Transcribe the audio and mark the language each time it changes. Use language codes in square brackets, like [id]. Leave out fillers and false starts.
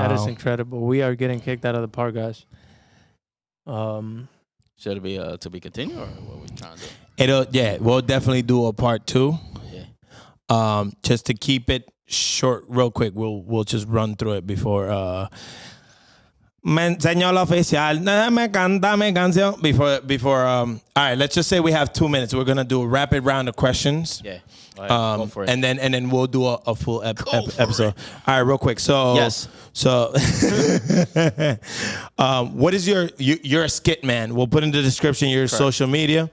[en] that is incredible. We are getting kicked out of the park, guys. Should it be to be continued or what we trying to do? We'll definitely do a part 2. Yeah. Just to keep it short, real quick, we'll just run through it before. [es] Me enseñó el oficial, me canta mi canción. [en] Before. All right, let's just say we have 2 minutes. We're gonna do a rapid round of questions. Yeah. Go ahead. Go for it. And then we'll do a full episode. All right, real quick. So Yes. So, what is you're a skit man? We'll put in the description your social media.